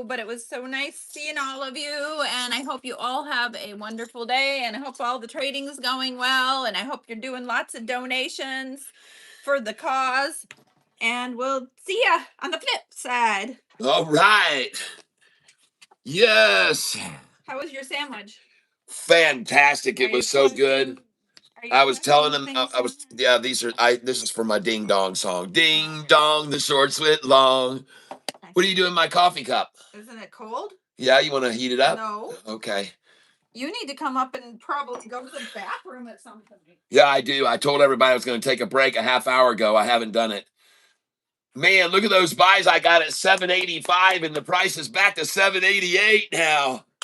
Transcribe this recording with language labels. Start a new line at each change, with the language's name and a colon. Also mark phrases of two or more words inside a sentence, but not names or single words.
English: But it was so nice seeing all of you, and I hope you all have a wonderful day, and I hope all the trading's going well, and I hope you're doing lots of donations for the cause, and we'll see ya on the flip side. All right. Yes. How was your sandwich? Fantastic. It was so good. I was telling him this is for my ding dong song. Ding dong, the shorts went long. What are you doing in my coffee cup? Isn't it cold? Yeah, you want to heat it up? No. Okay. You need to come up and probably go to the bathroom at some point. Yeah, I do. I told everybody I was going to take a break a half hour ago. I haven't done it. Man, look at those buys I got at $7.85, and the price is back to $7.88 now.